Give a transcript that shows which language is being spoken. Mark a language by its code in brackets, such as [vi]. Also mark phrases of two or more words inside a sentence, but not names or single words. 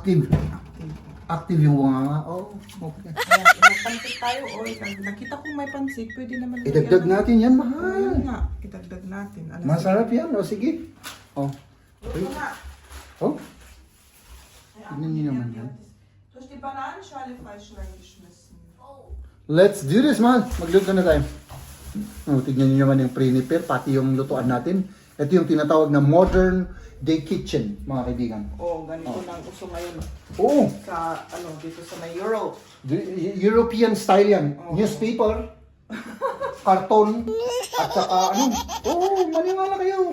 [tl] active. Active yung nga. Oh, okay. Ayan, magpansit tayo. O, nakita kong may pansit. Pwede naman. Idagdag natin yan, Ayan mahal. nga. Idagdag natin. Alam, Masarap yan. O, sige. Oh. Luto na. Oh. Ay, Tignan niyo naman yan. [de] Dus die Bananenschale falsch reingeschmissen. [en] Let's do this, [tl] mahal. Magluto na tayo. Oh, tignan niyo naman yung prepare, pati yung lutuan natin. Ito yung tinatawag na [en] modern day kitchen, [tl] mga kaibigan. Oh, ganito lang uso ngayon. Oo. Sa, dito sa may Europe. [en] European style [tl] yan. Oh. Newspaper, karton, at saka maniwala kayo.